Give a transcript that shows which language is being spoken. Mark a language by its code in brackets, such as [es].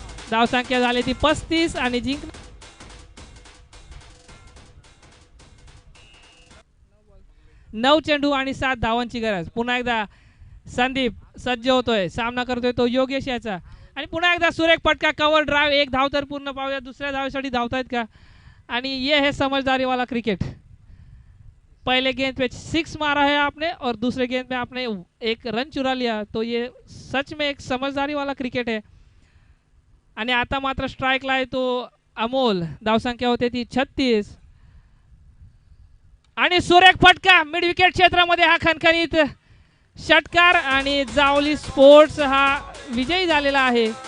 [mr] धावसंख्या झाली ती 35 आणि जिंक 9 चेंडू आणि 7 धावांची गरज. पुन्हा एकदा संदीप सज्ज होतोय, सामना करतोय तो योगेश याचा. आणि पुन्हा एकदा सुरेख फटका, कव्हर ड्राइव. एक धाव तर पूर्ण. पाहूया दुसऱ्या धावेसाठी धावतायत का. [hi] आणि ये है समझदारी वाला क्रिकेट. पहले गेंद पे 6 मारा है आपने और दूसरे गेंद पे आपने एक रन चुरा लिया, तो ये सच में एक समझदारी वाला क्रिकेट है. [mr] आणि आता मात्र स्ट्राईकला आहे तो अमोल. धावसंख्या होते ती 36 आणि सुरेख फटका मिड विकेट क्षेत्रामध्ये. हा खणखणीत षटकार आणि जावली स्पोर्ट्स हा विजयी झालेला आहे.